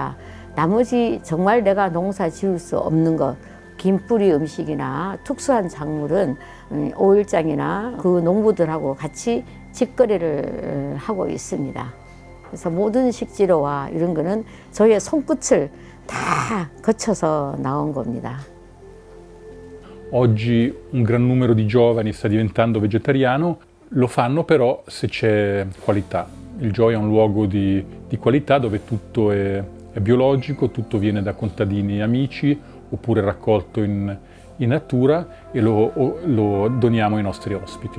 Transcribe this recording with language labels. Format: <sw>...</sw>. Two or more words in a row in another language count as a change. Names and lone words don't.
<ko>나머지 정말 내가 농사 지을 수 없는 것, 긴 뿌리 음식이나 특수한 작물은 오일장이나 그 농부들하고 같이 직거래를 하고 있습니다. 그래서 모든 식재료와 이런 거는 저희의 손끝을 다 거쳐서 나온 겁니다.</ko> <it>Oggi un gran numero di giovani sta diventando vegetariano, lo fanno però se c'è qualità. Il Joy è un luogo di qualità dove tutto è biologico, tutto viene da contadini amici oppure raccolto in natura e lo doniamo ai nostri ospiti.</it>